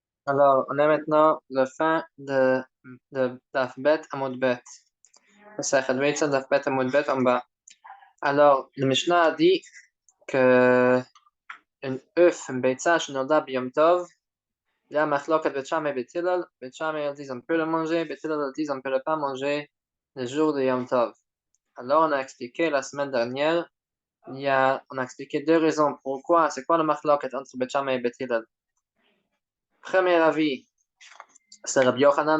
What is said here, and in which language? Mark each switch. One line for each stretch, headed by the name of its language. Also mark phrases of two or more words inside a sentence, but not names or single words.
French: Alors, on a maintenant la fin de l'alphabet à mot bête. C'est l'alphabet à mot bête en bas. Alors, le Mishnah a dit que une œuf, une beitza,
Hebrew: שנולדה ביום טוב,
French: il y a machloket Bet Shammai et Bet Hillel. Bet Shammai, ils disent on peut le manger, Bet Hillel, ils disent on peut le pas manger le jour de Yom Tov. Alors, on a expliqué la semaine dernière, on a expliqué deux raisons pourquoi, c'est quoi le machloket entre Bet Shammai et Bet Hillel. Premier avis, c'est Rabbi Yochanan.